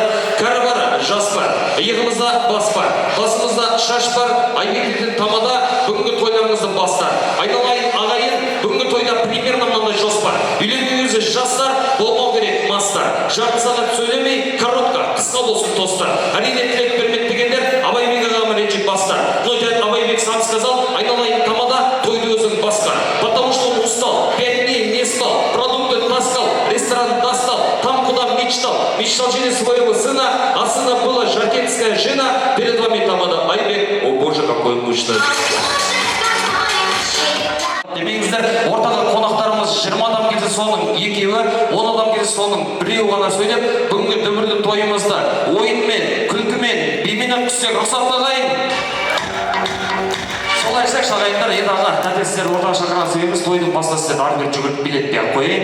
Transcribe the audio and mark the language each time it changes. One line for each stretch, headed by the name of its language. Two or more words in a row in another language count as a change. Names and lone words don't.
Kazakh: Кәрі бар, жас бар, иығымызда бас бар, басымызда шаш бар, Айбектен тамада бүгінгі тойларыңызды бастар. Айналайын ағайын, бүгінгі тойда примерно мынандай жоспар. Үйленген кезде жастар, болмау керек мастар. Жарты сағат сөйлемей, коротко, қысқа болсын тостар. Әрине тілек бермек дегендер Абайбек ағама ренжіп бастар.
Russian: Но дядь Абайбек сам сказал,
Kazakh: айналайын тамада тойды өзің басқар.
Russian: Потому что он устал, 5 дней не спал, продукты таскал, ресторан достал, там куда мечтал через своего сына, а сына была жакетская жена, перед вами тамада Айбек, о боже, какой мужчина.
Kazakh: Демеңіздер, ортаға қонақтарымыз 20 адам келсе соның екеуі, 10 адам келсе соның біреуі ғана сөйлеп, бүгінгі дүбірлі тойымызды ойынмен, күлкімен, бимен өткізсек рұқсат ағайын. Солай істек ағайындар, енді аға, тәтесіздер ортаға шақырған себебіміз тойдың басында сіздер ары-бері жүгіріп билет беріп қойын.